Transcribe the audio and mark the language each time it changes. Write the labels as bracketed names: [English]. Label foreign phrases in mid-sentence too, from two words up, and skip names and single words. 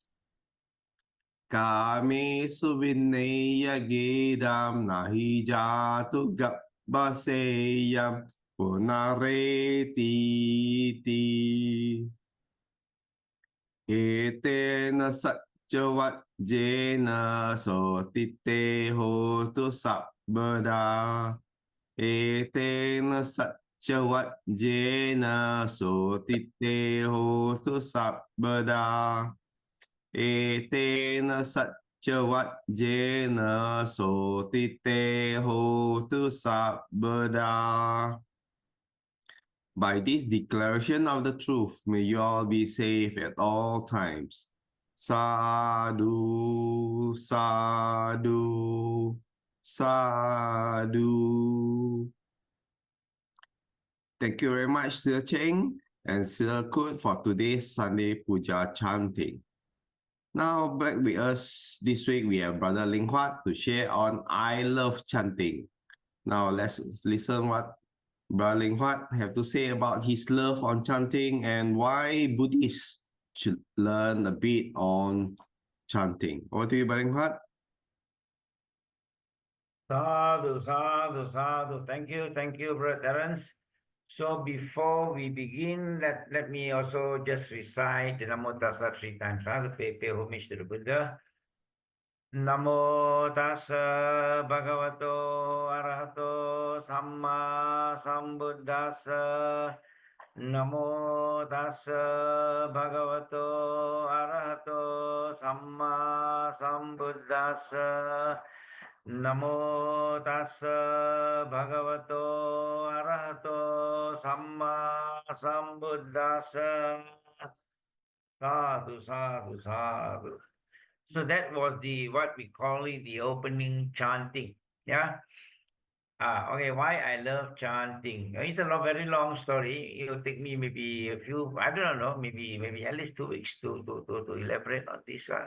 [Pali] Kāmesu vinneya gedam nahi jātu gabbaseyam punareti Etena satcavat jena sotite hotu sabbada Etena satcavat jena sotite hotu sabbada Etena satcavat jena sotite hotu sabbada [English] By this declaration of the truth, may you all be safe at all times. [Pali] Sadhu, sadhu, sadhu. [English] Thank you very much, 𝓤𝓾𝓷𝓭𝓪 and 𝓤𝓾𝓷𝓷 for today's Sunday Pūjā chanting. Now back with us this week, we have Brother Leng Huat to share on I Love Chanting. Now let's listen what Brother Leng Huat have to say about his love on chanting and why Buddhists should learn a bit on chanting. Over to you, Brother Leng Huat. [Pali] Sadhu, sadhu, sadhu. [English] Thank you, Brother Terence. So before we begin, let me also just recite the Namo Tassa 3 times. To pay homage to the Buddha. [Pali] Namo Tassa Bhagavato Arahato Samma Sambuddhassa. Namo Tassa Bhagavato Arahato Samma tassa. Namo tassa bhagavato arahato samma sambuddhassa. Sadhu, sadhu, sadhu. [English] So that was the what we call it the opening chanting. Yeah. Okay, why I love chanting? It's a very long story. It'll take me maybe a few, I don't know, maybe at least 2 weeks to elaborate on this one.